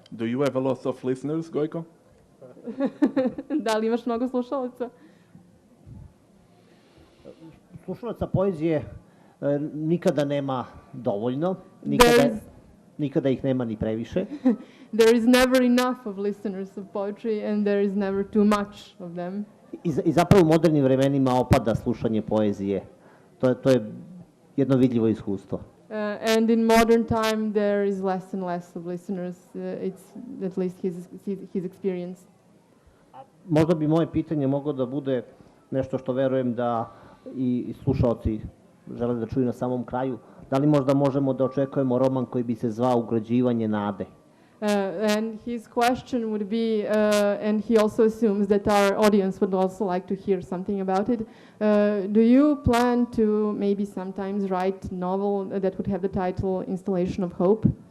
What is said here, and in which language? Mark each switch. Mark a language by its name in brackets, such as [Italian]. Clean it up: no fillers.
[English] Do you have a lot of listeners, Gojko? [Serbian] Da li imaš mnogo slušalaca? Slušalaca poezije nikada nema dovoljno, [English] There's- [Serbian] nikada ih nema ni previše. [English] There is never enough of listeners of poetry and there is never too much of them. [Serbian] I zapravo u modernim vremenima opada slušanje poezije. To je jedno vidljivo iskustvo. [English] And in modern time there is less and less of listeners. It's at least his experience. [Serbian] Možda bi moje pitanje moglo da bude nešto što verujem da i slušaoci žele da čuju na samom kraju. Da li možda možemo da očekujemo roman koji bi se zvao Ugrađivanje nade? [English] And his question would be, and he also assumes that our audience would also like to hear something about it. Do you plan to maybe sometimes write a novel that would have the title Installation of Hope?